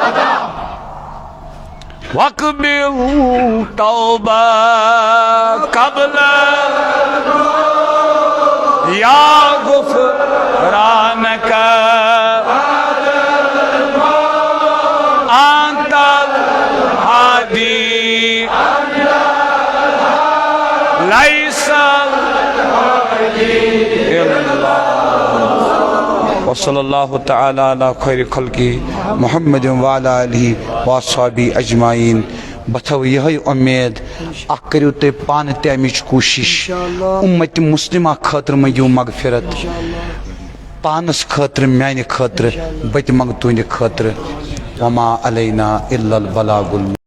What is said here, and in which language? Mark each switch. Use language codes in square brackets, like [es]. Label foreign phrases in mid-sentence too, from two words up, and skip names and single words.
[ar] واقبل توبہ قبل یا غفرانک انت الہادی لیس وصلی اللہ تعالی علی خیر خلقی محمد وعلی آلہ واصحابہ اجمعین [ks] بتھو یہ امید اخ کریو تے پانہ تہ امچ کوشش امت مسلمہ خاطر منگیو مغفرت پانس خاطر میانہ خاطر بت منگ تہندِ خاطر [ar] وما علینا الا البلاغ